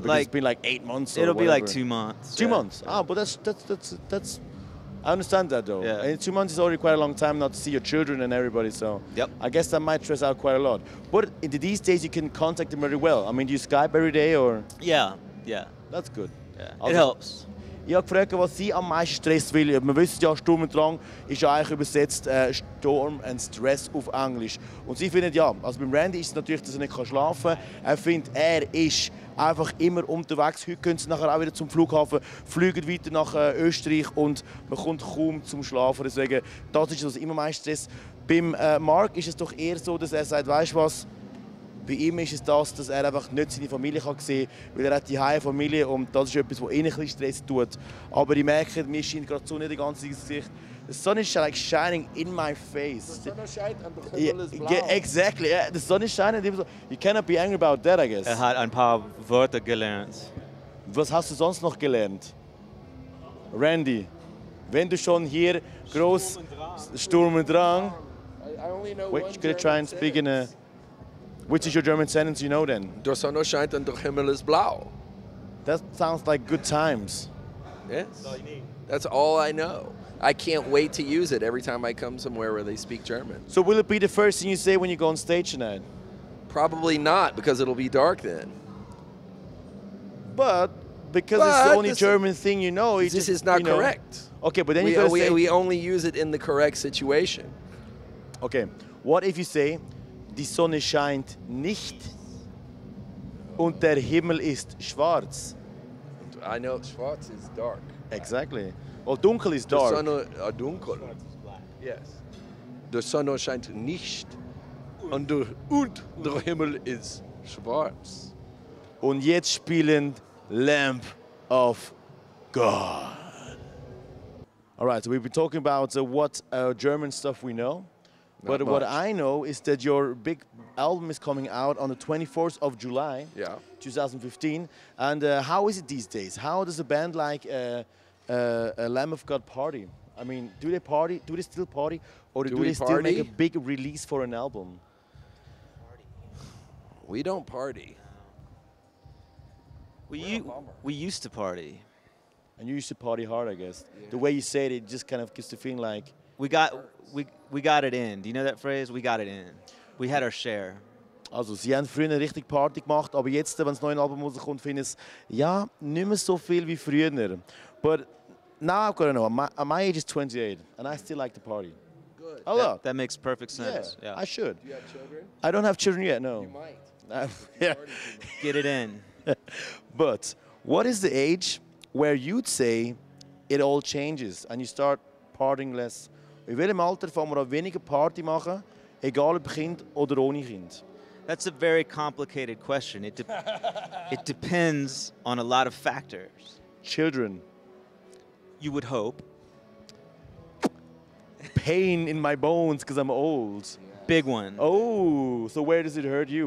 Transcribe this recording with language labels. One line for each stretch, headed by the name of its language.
English: Because it's been like 8 months or It'll be like whatever. 2 months. 2 months? Ah, but that's I understand that though. Yeah. And 2 months is already quite a long time not to see your children and everybody, so Yep. I guess that might stress out quite a lot. But these days you can contact them very well. I mean, do you Skype every day or? Yeah. That's good. It helps.
German: Ich habe gefragt, was Sie am meisten stresst, weil wir wissen ja, Sturm und Drang ist ja eigentlich übersetzt
English: Storm and Stress
German: auf Englisch. Und Sie finden ja, also beim Randy ist es natürlich, dass er nicht schlafen kann. Er findet, er ist einfach immer unterwegs. Heute können Sie nachher auch wieder zum Flughafen, fliegen weiter nach Österreich und man kommt kaum zum Schlafen. Deswegen, das ist also immer mein Stress. Beim Mark ist es doch eher so, dass er sagt, weißt du was, bei ihm ist es das, dass er einfach nicht seine Familie kann sehen kann, weil er hat die Familie und das ist etwas, was ihn ein bisschen Stress tut. Aber ich merke, mir scheint gerade die Sonne die ganze Zeit ins Gesicht.
English: The sun is like shining in my face.
German: Die Sonne scheint und der Himmel ist blau.
English: Exactly, yeah. The sun is shining. You cannot be angry about that, I guess.
German: Er hat ein paar Wörter gelernt. Was hast du sonst noch gelernt? Randy, wenn du schon hier groß Sturm und Drang.
English: I only know Wait, one could I try and speak in a... Which is your German sentence you know then?
German: Die Sonne scheint und der Himmel ist blau.
English: That sounds like good times. Yes. That's all I know. I can't wait to use it every time I come somewhere where they speak German. So will it be the first thing you say when you go on stage tonight? Probably not, because it'll be dark then. But because it's the only German thing you know, This is not correct. Okay, but then you gotta say... We only use it in the correct situation. Okay, what if you say,
German: die Sonne scheint nicht und der Himmel ist schwarz?
English: I know schwarz is dark. Exactly. Well, dunkel is
German: Die
English: dark.
German: Sonne dunkel. Yes. Die Sonne scheint nicht und der Himmel ist schwarz. Und jetzt spielen Lamp of God.
English: All right, so we've been talking about what German stuff we know. But what I know is that your big album is coming out on the 24th of July, 2015. And how is it these days? How does a band like Lamb of God party? I mean, do they party? Do they still party? Or do they still make a big release for an album? We don't party. We used to party. And you used to party hard, I guess. Yeah. The way you say it just kind of gives the feeling like... We got it in. Do you know that phrase? We got it in. We had our share.
German: Also, sie haben früher richtig Party gemacht, aber jetzt, wenn das neue Album rauskommt, finde ich es, ja, nicht mehr so viel wie früher.
English: But now I've got to know, my age is 28, and I still like to party. Good. A lot. That makes perfect sense. Yeah, I should. Do you have children? I don't have children yet, no. You might. Yeah. Get it in. But what is the age where you'd say it all changes and you start partying less?
German: In welchem Alter fangen wir an weniger Party machen, egal ob Kind oder ohne Kind?
English: That's a very complicated question. It depends on a lot of factors. Children. You would hope. Pain in my bones because I'm old. Big one. Oh, so where does it hurt you?